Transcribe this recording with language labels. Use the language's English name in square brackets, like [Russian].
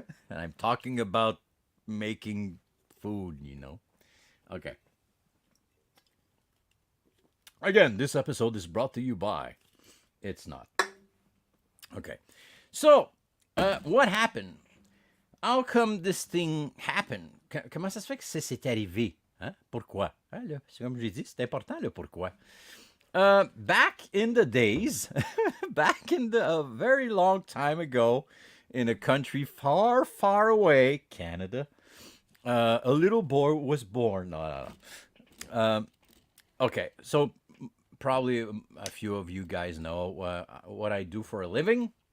[English] And I'm talking about making food, you know. Okay. Again, this episode is brought to you by. It's not. Okay. So, what happened? How come this thing happened? [French] Comment ça se fait que c'est arrivé? Hein? Pourquoi? Hein, là, comme j'ai dit, c'est important le pourquoi. [English] Back in the days, back in the a very long time ago, in a country far, far away, Canada, a little boy was born. No. Okay, so probably a few of you guys know what I do for a living.